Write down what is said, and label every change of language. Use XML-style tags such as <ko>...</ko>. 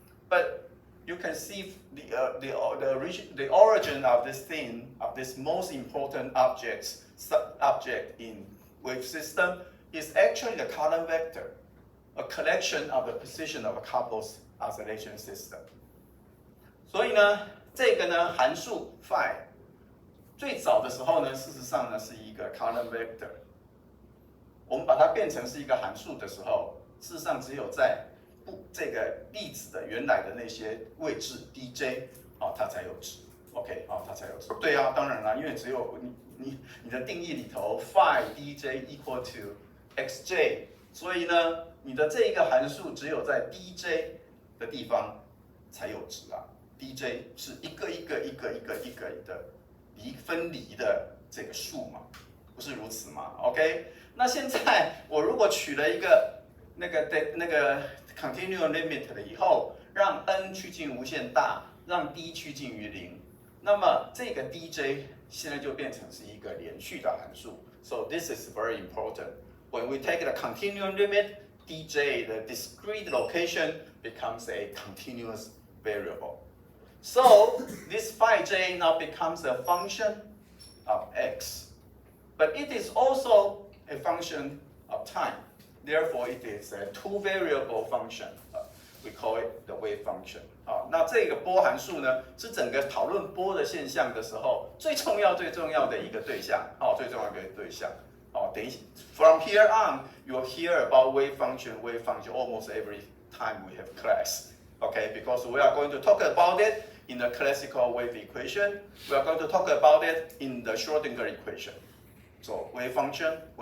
<en>But you can see the origin of this thing, of this most important object in wave system, is actually the column vector, a collection of the position of a couple's oscillation system.</en> <zh>所以呢，这个呢函数 phi 最早的时候呢，事实上呢是一个 column vector。我们把它变成是一个函数的时候，事实上只有在这个粒子的原来的那些位置 dj 它才有值 ，OK 它才有值。对啊，当然啦，因为只有你的定义里头 phi dj equal to xj， 所以呢，你的这一个函数只有在 dj 的地方才有值啊。 dj 是一个的分离的这个数嘛，不是如此吗 ？OK， 那现在我如果取了一个那个 continuum limit 了以后，让 n 趋近无限大，让 d 趋近于零，那么这个 dj 现在就变成是一个连续的函数。</zh> <en>So this is very important. When we take the continuum limit, dj, the discrete location, becomes a continuous variable. So this phi j now becomes a function of x, but it is also a function of time. Therefore, it is a two-variable function. We call it the wave function.</en> <zh>那这个波函数呢，是整个讨论波的现象的时候最重要的一个对象。最重要的一个对象。</zh> <en>等一 From here on, you'll hear about wave function almost every time we have class. Okay, because we are going to talk about it in the classical wave equation. We are going to talk about it in the Schrodinger equation. So wave function.</en>